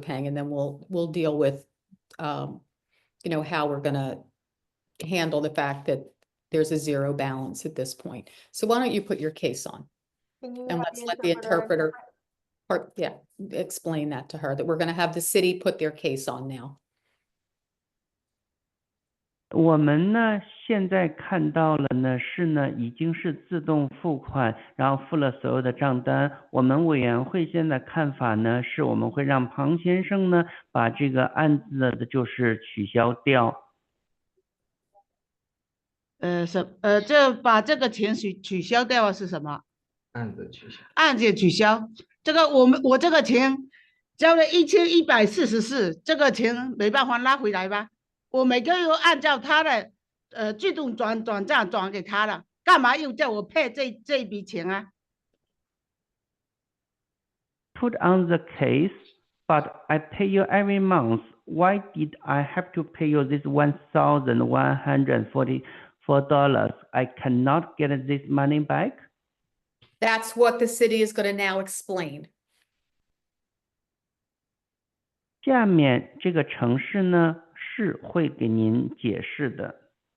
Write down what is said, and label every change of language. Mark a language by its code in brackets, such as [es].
[en] Peng, and then we'll deal with you know, how we're going to handle the fact that there's a zero balance at this point. So why don't you put your case on? Can you And have let's let the interpreter, or, yeah, explain that to her, that we're going to have the city put their case on now. [zh] 我们呢，现在看到了呢，已经是自动付款，然后付了所有的账单。我们委员会现在看法呢，是我们会让庞先生呢，把这个案子的就是取消掉。这把这个钱取消掉是什么？案子取消。案件取消。这个我这个钱交了1144，这个钱没办法拉回来吧？我每个月按照他的自动转账转给他了，干嘛又叫我配这一笔钱啊？ [en] Put on the case, but I pay you every month why did I have to pay you this $1,144? I cannot get this money back. That's what the city is going to now explain. [zh] 下面这个城市呢是会给您解释的。